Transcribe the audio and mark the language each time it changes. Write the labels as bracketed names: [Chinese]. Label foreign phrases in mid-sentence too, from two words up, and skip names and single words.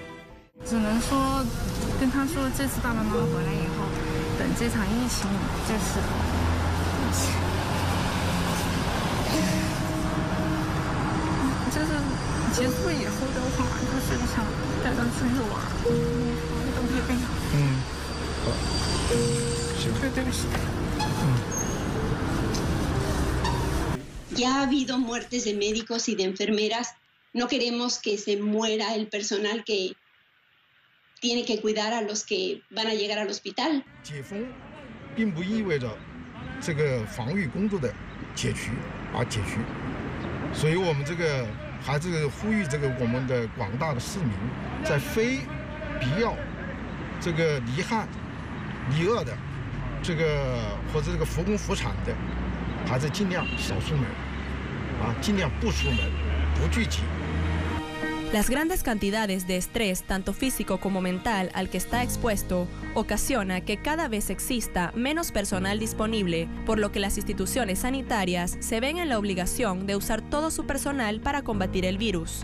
[Chinese] 只能说跟他说，这次爸爸妈妈回来以后，等这场疫情就是结束以后的话，就是想带他出去玩，都可以跟他。好，行，对不起。 [Spanish] Ya ha habido muertes de médicos y de enfermeras. No queremos que se muera el personal que tiene que cuidar a los que van a llegar al hospital. [Chinese] 解封并不意味着这个防御工作的解除，所以我们还是呼吁我们的广大的市民，在非必要离汉离鄂的或者复工复产的，还是尽量少出门，尽量不出门，不聚集。 [Spanish] Las grandes cantidades de estrés, tanto físico como mental, al que está expuesto, ocasiona que cada vez exista menos personal disponible, por lo que las instituciones sanitarias se ven en la obligación de usar todo su personal para combatir el virus.